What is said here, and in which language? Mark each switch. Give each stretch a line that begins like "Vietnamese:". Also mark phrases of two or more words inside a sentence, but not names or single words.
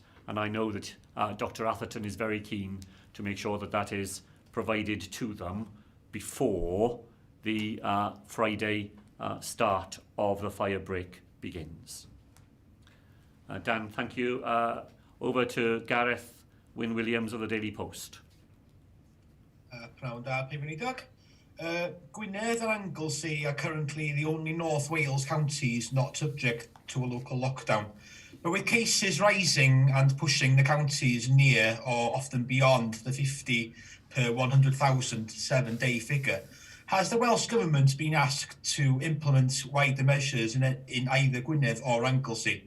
English: And I know that Dr Atherton is very keen to make sure that that is provided to them before the Friday start of the fire break begins. Dan, thank you. Over to Gareth Wyn-Williams of the Daily Post.
Welsh: Pnawn da, Prif Weinidog.
English: Gwynedd and Anglesey are currently the only North Wales counties not subject to a local lockdown. But with cases rising and pushing the counties near or often beyond the 50 per 100,000 7-day figure, has the Welsh Government been asked to implement wider measures in either Gwynedd or Anglesey?